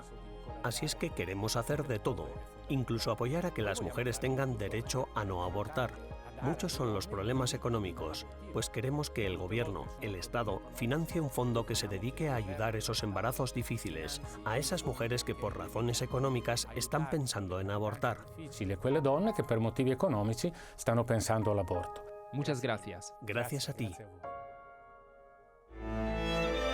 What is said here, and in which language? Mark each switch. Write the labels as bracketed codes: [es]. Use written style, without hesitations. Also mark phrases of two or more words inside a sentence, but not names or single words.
[es] Así es que queremos hacer de todo, incluso apoyar a que las mujeres tengan derecho a no abortar. Muchos son los problemas económicos, pues queremos que el gobierno, el Estado, financie un fondo que se dedique a ayudar esos embarazos difíciles, a esas mujeres que por razones económicas están pensando en abortar. [it] Quelle donne che per motivi economici stanno pensando all'aborto. [es] Muchas gracias. Gracias a ti.